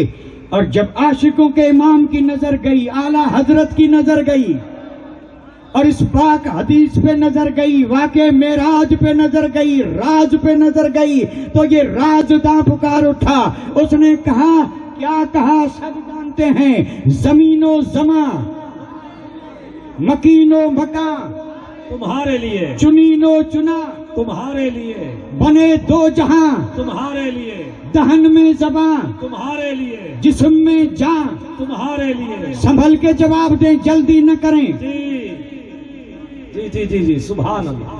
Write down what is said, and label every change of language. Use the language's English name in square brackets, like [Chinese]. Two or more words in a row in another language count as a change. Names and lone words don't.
[Urdu] اور جب عاشقوں کے امام کی نظر گئی, اعلیٰ حضرت کی نظر گئی, اور اس پاک حدیث پہ نظر گئی, واقع معراج پہ نظر گئی, راز پہ نظر گئی, تو یہ رازداں پکار اٹھا. اس نے کہا, کیا کہا سب جانتے ہیں, زمین و زمان, مکین و مکان تمہارے لیے, چنین و چنا تمہارے لیے, بنے دو جہاں تمہارے لیے, دہن میں زبان تمہارے لیے, جسم میں جان تمہارے لیے. سنبھل کے جواب دیں, جلدی نہ کریں. جی جی جی جی, سبحان اللہ.